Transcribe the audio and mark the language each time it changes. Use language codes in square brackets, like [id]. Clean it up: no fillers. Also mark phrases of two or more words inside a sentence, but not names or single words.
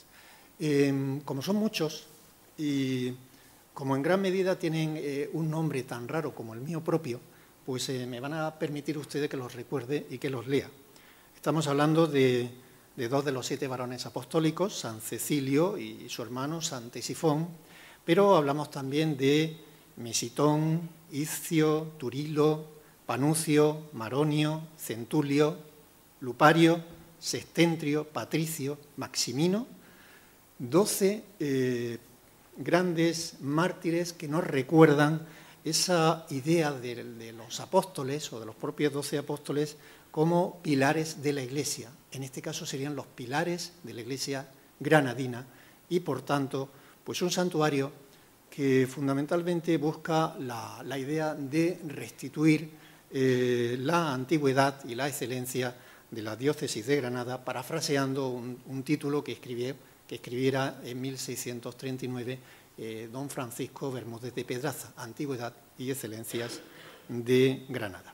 [es] Como son muchos y como en gran medida tienen un nombre tan raro como el mío propio, pues me van a permitir ustedes que los recuerde y que los lea. Estamos hablando de 2 de los 7 varones apostólicos, San Cecilio y su hermano San Tesifón, pero hablamos también de Misitón, Iscio, Turilo, Panucio, Maronio, Centulio, Lupario, Sextentrio, Patricio, Maximino, 12 grandes mártires que nos recuerdan esa idea de los apóstoles o de los propios 12 apóstoles como pilares de la Iglesia. En este caso serían los pilares de la Iglesia granadina y, por tanto, pues un santuario que fundamentalmente busca la idea de restituir la antigüedad y la excelencia de la diócesis de Granada, parafraseando un título que escribiera en 1639 don Francisco Bermúdez de Pedraza, Antigüedad y Excelencias de Granada.